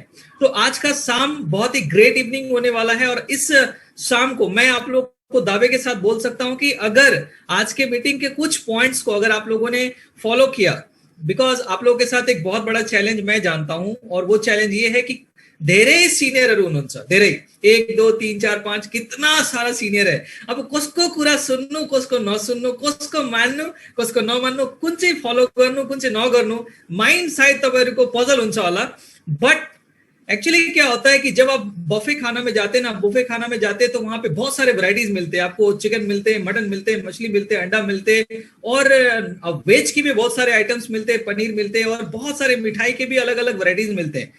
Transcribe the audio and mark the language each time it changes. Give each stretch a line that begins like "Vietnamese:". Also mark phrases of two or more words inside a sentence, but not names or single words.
Hindi: तो आज का शाम बहुत ही
English: great evening
Hindi: होने वाला है, और इस शाम को मैं आप लोग को दावे के साथ बोल सकता हूं कि अगर आज के मीटिंग के कुछ पॉइंट्स को अगर आप लोगों ने फॉलो किया, बिकॉज आप लोगों के साथ एक बहुत बड़ा चैलेंज मैं जानता हूं, और वो चैलेंज ये है कि धेरे सीनियर धेरे 1 2 3 4 5 कितना सारा सीनियर है।
Nepali: अब कसको कुरा सुन्नु, कसको नसुन्नु, कसको मान्नु, कसको नमान्नु, कुन चाहिँ फलो गर्नु, कुन चाहिँ नगर्नु, माइन्ड सायद तपाईहरुको पजल हुन्छ होला।
English: but actually
Hindi: क्या होता है कि जब आप बफे खाना में जाते हैं ना, बुफे खाना में जाते हैं तो वहां पे बहुत सारे वैरायटीज मिलते हैं आपको। चिकन मिलते हैं, मटन मिलते हैं, मछली मिलते हैं, अंडा मिलते हैं, और वेज की भी बहुत सारे आइटम्स मिलते हैं, पनीर मिलते हैं, और बहुत सारे मिठाई के भी अलग अलग वैरायटीज मिलते हैं।